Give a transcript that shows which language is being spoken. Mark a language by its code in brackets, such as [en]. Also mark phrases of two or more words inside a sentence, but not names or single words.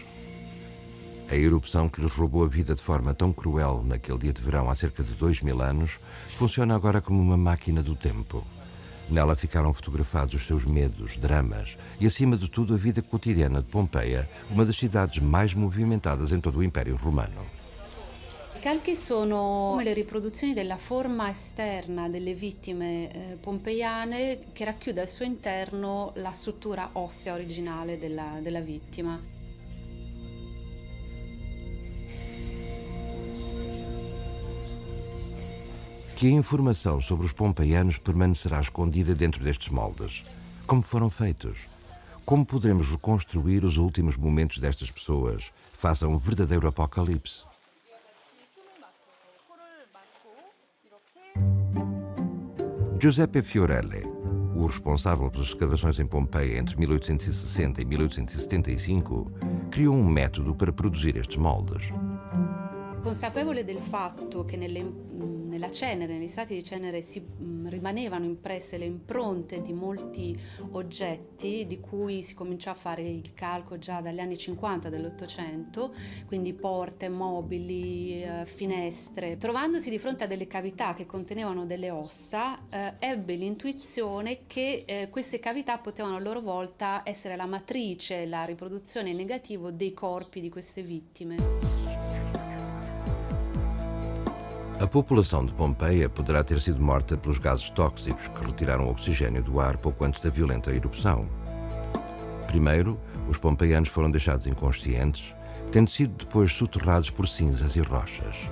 [pt] A erupção que lhes roubou a vida de forma tão cruel naquele dia de verão há cerca de 2000 anos funciona agora como uma máquina do tempo. Nela ficaram fotografados os seus medos, dramas e, acima de tudo, a vida cotidiana de Pompeia, uma das cidades mais movimentadas em todo o Império Romano. [it] I calchi sono come le riproduzioni della forma esterna delle vittime pompeiane che racchiude al suo interno la struttura ossea originale della vittima. [pt] Que a informação sobre os pompeianos permanecerá escondida dentro destes moldes? Como foram feitos? Como poderemos reconstruir os últimos momentos destas pessoas face a um verdadeiro apocalipse? Giuseppe Fiorelli, o responsável pelas escavações em Pompeia entre 1860 e 1875, criou um método para produzir estes moldes. [it] Consapevole del fatto che nella cenere, negli strati di cenere rimanevano impresse le impronte di molti oggetti di cui si cominciò a fare il calco già dagli anni 50 dell'Ottocento, quindi porte, mobili, finestre. Trovandosi di fronte a delle cavità che contenevano delle ossa, ebbe l'intuizione che queste cavità potevano a loro volta essere la matrice, la riproduzione in negativo dei corpi di queste vittime. [pt] A população de Pompeia poderá ter sido morta pelos gases tóxicos que retiraram o oxigênio do ar pouco antes da violenta erupção. Primeiro, os pompeianos foram deixados inconscientes, tendo sido depois soterrados por cinzas e rochas.